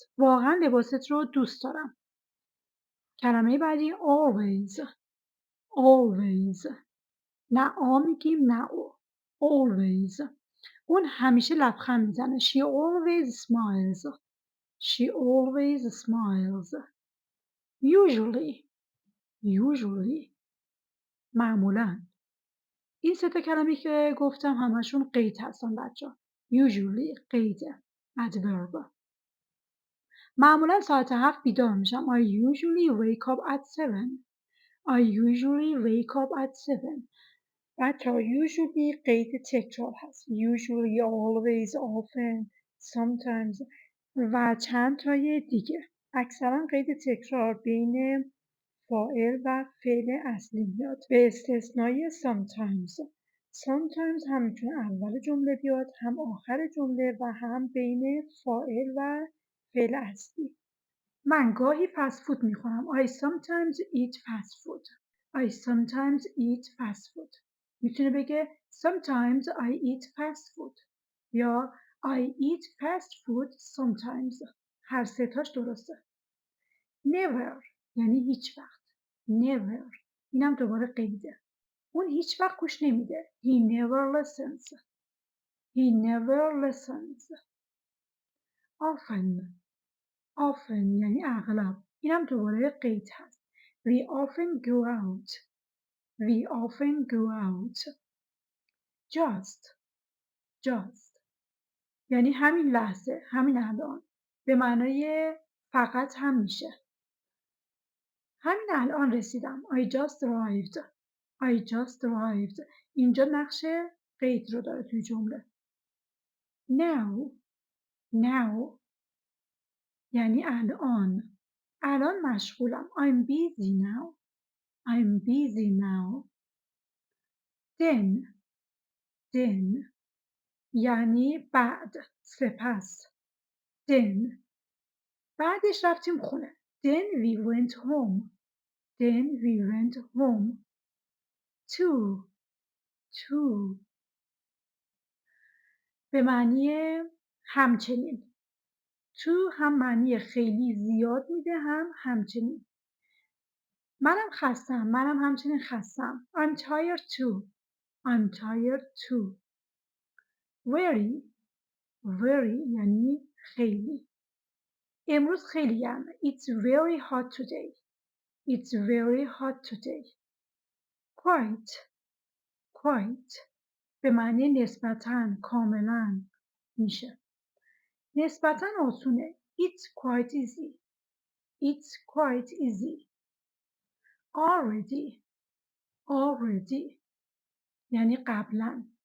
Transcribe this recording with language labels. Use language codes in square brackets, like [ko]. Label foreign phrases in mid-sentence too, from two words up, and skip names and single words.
[fa] واقعا لباست رو دوست دارم. کلمه بعدی always نه آ میگیم نه او. always اون همیشه لبخند میزنه. [en] She always smiles. She always smiles. [fa] usually معمولا. این سه تا کلمه که گفتم همشون قید هستن بچه‌ها. usually قیده. adverb. معمولا ساعت 7 بیدار میشم. [en] I usually wake up at 7. I usually wake up at 7. [fa] بچه‌ها usually قید تکرار هست. [en] usually, always, often, sometimes [fa] و چند تای دیگه. اکثرا قید تکرار بین فاعل و فعل اصلی میاد به استثنای sometimes. sometimes هم میتونه اول جمله بیاد، هم آخر جمله و هم بین فاعل و فعل اصلی. من گاهی فست فود میخورم. [en] I sometimes eat fast food. I sometimes eat fast food. [fa] میتونه بگه [en] sometimes I eat fast food [fa] یا [en] I eat fast food sometimes. [fa] هر سه تاش درسته. never یعنی هیچ وقت. never اینم دوباره قیده. اون هیچ وقت گوش نمیده. [en] He never listens. He never listens. [fa] often یعنی اغلب. اینم دوباره قید هست. [en] We often go out. We often go out. just [fa] یعنی همین لحظه، همین الان. به معنای فقط هم میشه. همین الان رسیدم. [en] I just arrived. I just arrived. [fa] اینجا نقش قید رو داره توی جمله. now یعنی الان. الان مشغولم. [en] I'm busy now. I'm busy now. [fa] then یعنی بعد، سپس. then بعدش رفتیم خونه. [en] then we went home. Then we went home. [fa] to به معنی همچنین. to هم معنی خیلی زیاد میده، هم همچنین. منم خستم. منم همچنین خستم. [en] I'm tired too. I'm tired too. [fa] very یعنی خیلی. امروز خیلی گرمه. [en] It's very hot today. It's very hot today. quite [fa] به معنی نسبتاً، کاملاً میشه. نسبتاً آسونه. [en] It's quite easy. It's quite easy. [fa] already یعنی قبلا.